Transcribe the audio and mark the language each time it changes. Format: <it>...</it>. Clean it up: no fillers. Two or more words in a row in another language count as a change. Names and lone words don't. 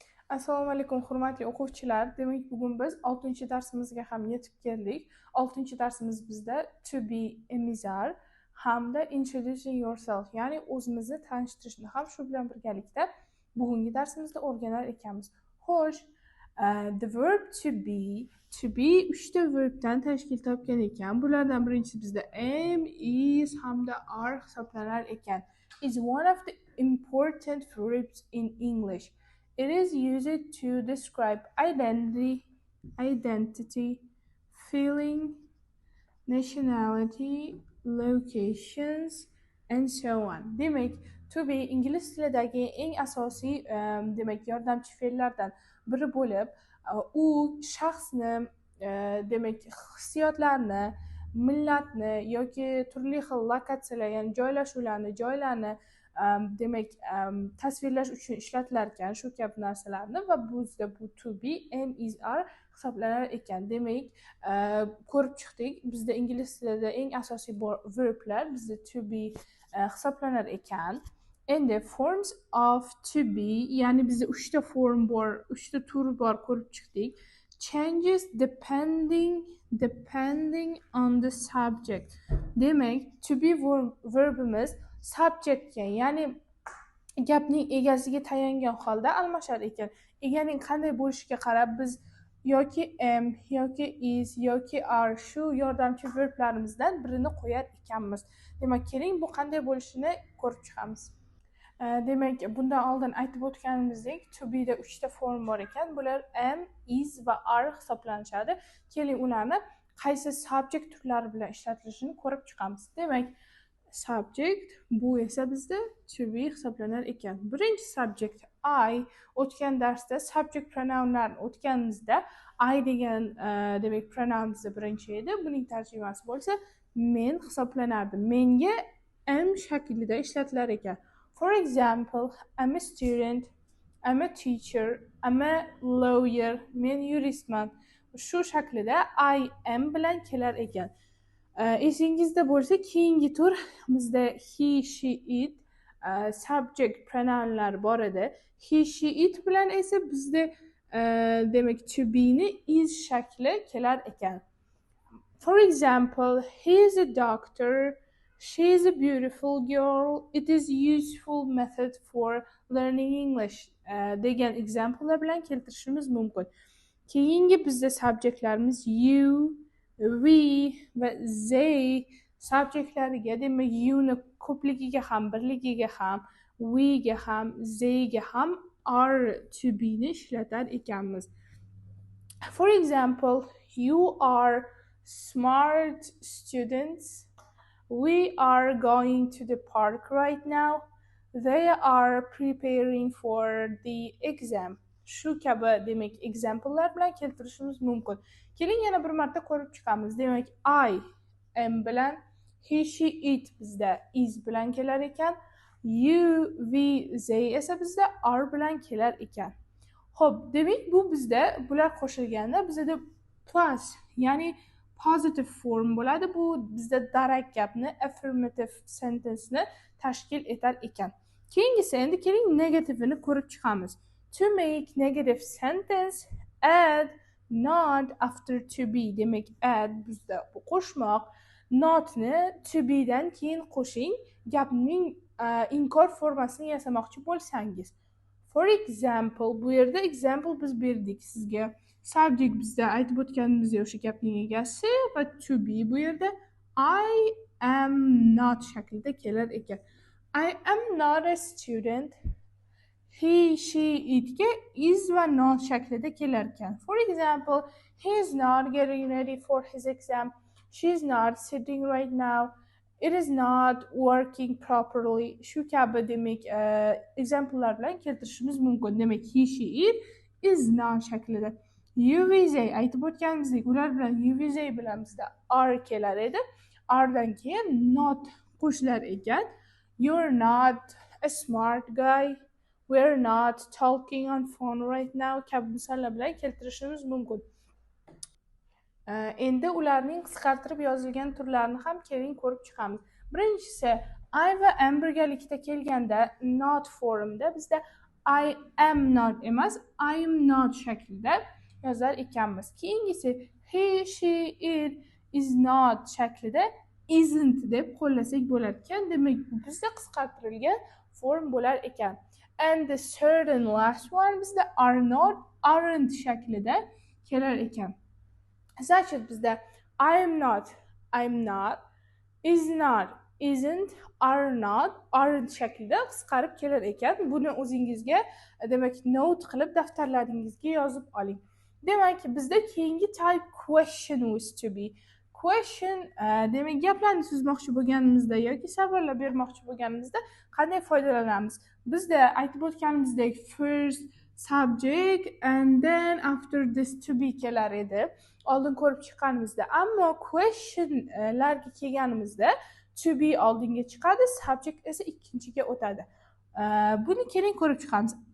<uz>Assalomu alaykum hurmatli o'quvchilar. Demak, bugun biz 6-darsimizga ham yetib keldik. 6-darsimiz bizda</uz> <en>to be</en> <uz>emizar hamda</uz> <en>introducing yourself,</en> <uz>ya'ni o'zimizni tanishtirishni ham shu bilan birgalikda bugungi darsimizda o'rganar ekanmiz. Xo'sh,</uz> <en>the verb to be</en> <uz>3 ta verbdan tashkil topgan ekan. Bulardan birinchisi bizda am, is hamda are hisoblanar ekan.</uz> <en>Is one of the important verbs in English. It is used to describe identity, feeling, nationality, locations, and so on.</en> <uz>Demek,</uz> <en>to be</en> <uz>ingliz tilidagi eng asosiy demak yordamchi fe'llardan biri bo'lib, u shaxsni, demak hissiyotlarni, millatni yoki turli xil lokatsiyalar, ya'ni joylarni demak tasvirlash uchun ishlatilar ekan shu kabi narsalarni va bizda bu</uz> <en>to be am is are</en> <uz>hisoblanar ekan. Demak, ko'rib chiqdik, bizda ingliz tilida eng asosiy verblar bizda</uz> <en>to be</en> <uz>hisoblanar ekan. Endi</uz> <en>forms of to be,</en> <uz>ya'ni bizda 3 ta form bor, 3 ta tur bor ko'rib chiqdik.</uz> <en>Changes depending on the subject.</en> <uz>Demak,</uz> <en>to be</en> <uz>verbimiz subjectga, ya'ni gapning egasiga tayangan holda almashar ekan. Eganing qanday bo'lishiga qarab biz yoki am yoki is yoki are shu yordamchi verblarimizdan birini qo'yar ekanmiz. Demak, keling bu qanday bo'lishini ko'rib chiqamiz. Demak, bundan oldin aytib o'tganimizdek,</uz> <en>to be</en> <uz>da 3 ta form bor ekan. Bular am, is va are hisoblanishadi. Keling ularni qaysi subject turlari bilan ishlatilishini ko'rib chiqamiz. Demak, subject, bu esa bizda</uz> <en>to be</en> <uz>hisoblanar ekan. Birinchi subject I. O'tgan darsda subject pronounlarni o'tganimizda I degan demak pronoun bizda birinchi edi. Buning tarjimasi bo'lsa men hisoblanardi. Menga am shaklida ishlatilar ekan.</uz> <en>For example, I'm a student, I'm a teacher, I'm a lawyer,</en> <uz>men yuristman. Shu shaklida</uz> <en>I am</en> <uz>bilan kelar ekan. Esingizda bo'lsa, keyingi tur bizda</uz> <en>he, she, it</en> <uz>subject pronounlar bor edi.</uz> <en>He, she, it</en> <uz>bilan esa bizda demak</uz> <en>to be</en> <uz>ni is shakli kelar ekan.</uz> <en>For example, he is a doctor, she is a beautiful girl, it is useful method for learning English</en> <uz>degan examplelar bilan keltirishimiz mumkin. Keyingi bizda subjectlarimiz</uz> <en>you, we</en> <uz>va they subjectlariga, demak you ni ko'pligiga ham, birligiga ham, we ga ham, they ga ham</uz> <en>are to be</en> <uz>ni ishlatar ekanmiz.</uz> <en>For example, you are smart students. We are going to the park right now. They are preparing for the exam.</en> <uz>Shu kabi demak examplelar bilan keltirishimiz mumkin. Keling yana bir marta ko'rib chiqamiz. Demak,</uz> <en>I am</en> <uz>bilan</uz> <en>he, she, it</en> <uz>bizda is bilan kelar ekan.</uz> <en>You, we, they</en> <uz>esa bizda are bilan kelar ekan. Xo'p, demak bu bizda bular qo'shilganda bizda plus, ya'ni positive form bo'ladi. Bu bizda darak gapni,</uz> <en>affirmative sentence</en> <uz>ni tashkil etar ekan. Keyingisi endi keling negativini ko'rib chiqamiz.</uz> <en>To make negative sentence, add not after to be.</en> <uz>Demak, add bizda bu qo'shmoq, not ni</uz> <en>to be</en> <uz>dan keyin qo'shing, gapning inkor formasini yasamoqchi bo'lsangiz.</uz> <en>For example,</en> <uz>bu yerda example biz berdik sizga. Subject bizda aytib o'tganimizda o'sha gapning egasi va</uz> <en>to be</en> <uz>bu yerda</uz> <en>I am not</en> <uz>shaklida kelar ekan.</uz> <en>I am not a student. He, she, itga is va not</en> <uz>shaklida kelar ekan.</uz> <en>For example, he is not getting ready for his exam. She is not sitting right now. It is not working properly.</en> <uz>Shu kabi demak examplelar bilan keltirishimiz mumkin. Demak,</uz> <en>he, she, it is not shaklida. You, we, they</en> <uz>aytib o'tganimizdek, ular bilan</uz> <en>you, we, they</en> <uz>bilan bizda are kelar edi. Are-dan keyin not qo'shilar ekan.</uz> <en>You're not a smart guy. We're not talking on phone right now</en> <uz>kabi misollar bilan keltirishimiz mumkin. Endi ularning qisqartirib yozilgan turlarini ham keling ko'rib chiqamiz. Birinchisi, I va am birgalikda kelganda not formda bizda</uz> <en>I am not</en> <uz>emas,</uz> <en>I am not</en> <uz>shaklida yozar ekanmiz. Keyingisi</uz> <en>he, she, it is not</en> <uz>shaklida isn't deb qo'llasak bo'lar ekan. Demak, bu bizda qisqartirilgan form bo'lar ekan.</uz> <en>And the third and last one bizda are not, aren't</en> <uz>shaklida kelar ekan. Значит, bizda</uz> <en>I am not, I'm not, is not, isn't, are not, aren't</en> <uz>shaklida qisqarib kelar ekan. Buni o'zingizga demak note qilib daftarlaringizga yozib oling. Demak, bizda keyingi</uz> <en>type question was to be.</en> <uz>Question demak gaplarni tuzmoqchi bo'lganimizda yoki savollar bermoqchi bo'lganimizda qanday foydalanamiz? Bizda aytib o'tganimizdek</uz> <en>first subject and then after this to be</en> <uz>kelar edi. Oldin ko'rib chiqqanimizda, ammo questionlarga kelganimizda</uz> <en>to be</en> <uz>oldinga chiqadi, subject esa ikkinchiga o'tadi. Buni keling ko'rib chiqamiz.</uz>